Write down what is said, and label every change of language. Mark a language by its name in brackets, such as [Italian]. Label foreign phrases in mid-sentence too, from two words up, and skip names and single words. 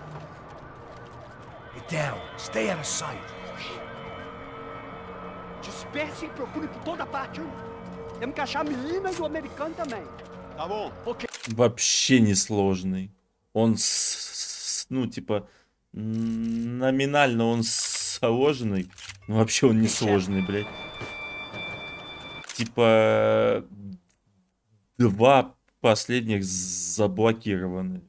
[English] Get down. Stay out of sight. [Portuguese] Disperse e procure por toda parte. Temos que achar a menina e o americano também. Tá bom. Ok. [Russian] Вообще несложный. Он, ну, типа, номинально он сложный. Но вообще он не сложный, блядь. Типа, 2 последних заблокированы.